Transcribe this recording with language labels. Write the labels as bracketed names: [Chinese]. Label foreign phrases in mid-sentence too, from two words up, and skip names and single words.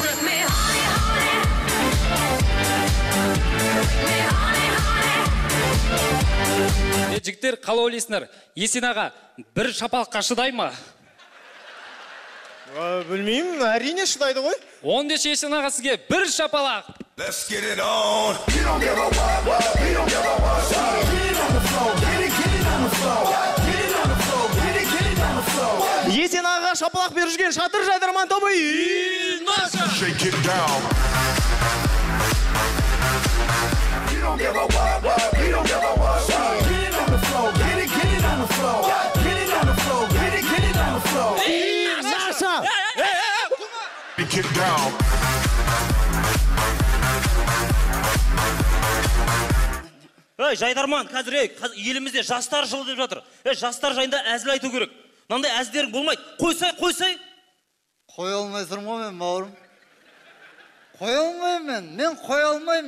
[Kazakh] Жігіттер, қалай ойлайсыңдар? Есен аға бір шапалаққа шыдай ма? Білмеймін, әрине шыдайды ғой. Ондеш Есен аға сізге бір шапалақ. [English] Let's get it on. You don't give a what, you don't give a what. Get it on the floor, get it on the floor. Get it on the floor, get it on the floor. [Kazakh] Есен аға шапалақ беріп жүрген шатыр жайдарман тобы. [English] Shake it down. You don't give a what, you don't give a what. Get it on the floor, get it on the floor. Get it on the floor, get it on the floor. Наша! Shake it down. [Kazakh] Жайдарман, қазір елімізде жастар жылы деп жатыр. Жастар жайында әзіл айту керек. Мынандай әзілдерің болмайды. Қойсай. Қоя алмай тұрмын мен, бауырым. Қоя алмаймын мен қоя алмаймын.